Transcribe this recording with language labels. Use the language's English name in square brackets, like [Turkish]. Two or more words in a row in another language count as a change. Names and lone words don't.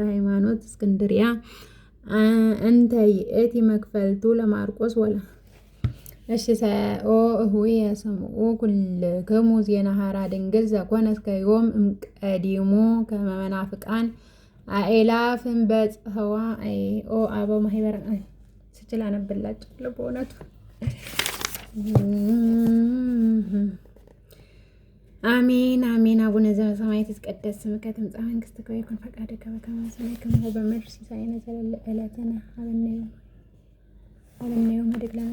[Geez] ሃይማኖት እስክንድርያ እንተ ይእቲ መክፈልቱ ለማርቆስ እሺ ሰኦ እሁየ ስምዑ ኩልክሙ ዜና ሀራ ድንግል ዘኮነ እስከ ዮም እምቀዲሙ ከመ መናፍቃን አእላፍን በጽሕዋ ኦ አበው ማህበር ስችል [Amharic] አነብላችኋለሁ በእውነቱ። [Geez] አሜን አሜን። አቡነ ዘበሰማያት ይትቀደስ ስምከ ትምጻእ መንግሥትከ ወይኩን ፈቃድከ በከመ በሰማይ ከማሁ በምድር ሲሳየነ ዘለለ ዕለትነ ሀበነ ዮም ኅድግ ለነ